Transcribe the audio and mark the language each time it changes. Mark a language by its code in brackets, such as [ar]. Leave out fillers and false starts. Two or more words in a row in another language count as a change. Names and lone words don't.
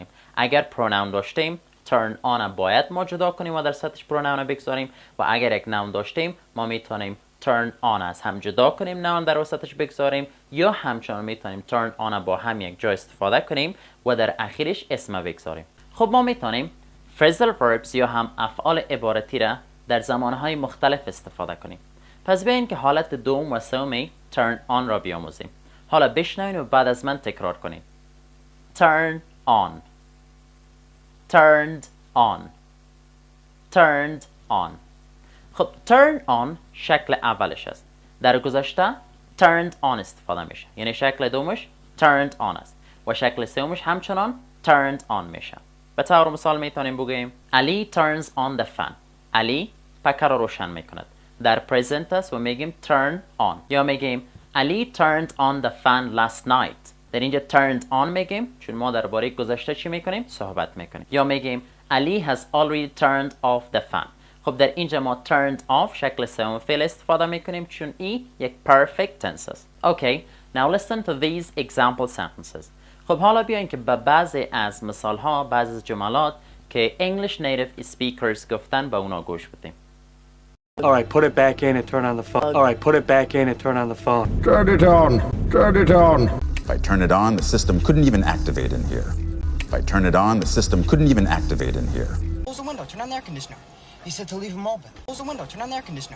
[fa] اگر pronoun داشتیم [en] turn on [fa] باید ما جدا کنیم و در سطحش pronoun بگذاریم و اگر یک noun داشتیم ما میتونیم [en] turn on [fa] از هم جدا کنیم، noun در وسطش بگذاریم یا همچنان میتونیم [en] turn on [fa] با هم یک جا استفاده کنیم و در اخیرش اسم بگذاریم. خب ما میتونیم [en] phrasal verbs [fa] یا هم افعال عبارتی را در زمانهای مختلف استفاده کنیم. پس بیاین که حالت دوم و سومی [en] turn on [fa] را بیاموزیم. حالا بشنوین و بعد از من تکرار کنید. [en] turn on، turned on، turned on. [fa] خب [en] turn on [fa] شکل اولش است. در گذشته [en] turned on [fa] استفاده میشه، یعنی شکل دومش [en] turned on [fa] است و شکل سومش همچنان [en] turned on [fa] میشه. به طور مثال میتونیم بگیم [en] Ali turns on the fan. [fa] علی پکه را روشن میکند. در present است و میگیم [en] turn on. [fa] یا میگیم [en] Ali turned on the fan last night. [fa] در اینجا [en] turned on [fa] میگیم چون ما درباره گذشته چی میکنیم؟ صحبت میکنیم. یا میگیم [en] Ali has already turned off the fan. [fa] خب در اینجا ما [en] turned off [fa] شکل سوم فعل استفاده میکنیم چون ای یک [en] perfect tense [fa] است. اوکی، [en] Now listen to these example sentences. [fa] خب حالا بیاین که به بعضی از مثال ها، بعضی از جملات که [en] English native speakers [fa] گفتن به اونا گوش بدیم. [en] All right, put it back in and turn on the phone. All right, put it back in and turn on the phone. Turn it on. Turn it on. If I turn it on, the system couldn't even activate in here. If I turn it on, the system couldn't even activate in here. Close the window, turn on the air conditioner. He said to leave him open. Close the window, turn on the air conditioner.